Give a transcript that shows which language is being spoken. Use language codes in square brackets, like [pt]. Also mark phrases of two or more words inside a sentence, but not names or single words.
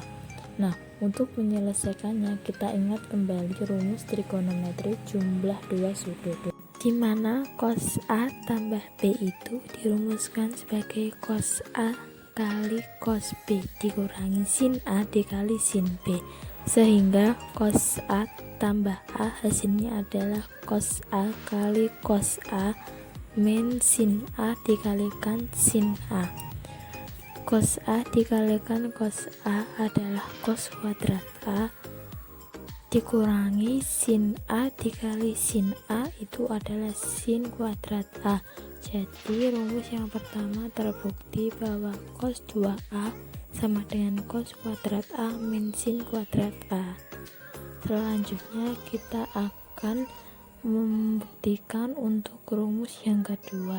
[id] Nah, untuk menyelesaikannya kita ingat kembali rumus trigonometri jumlah dua sudut, di mana cos A tambah B itu dirumuskan sebagai cos A kali cos B dikurangi sin A dikali sin B, sehingga cos A tambah A hasilnya adalah cos A kali cos A min sin A dikalikan sin A. Cos A dikalikan cos A adalah cos kuadrat A dikurangi sin A dikali sin A itu adalah sin kuadrat A. Jadi rumus yang pertama terbukti bahwa cos 2A sama dengan cos kuadrat A min sin kuadrat A. Selanjutnya kita akan membuktikan untuk rumus yang kedua.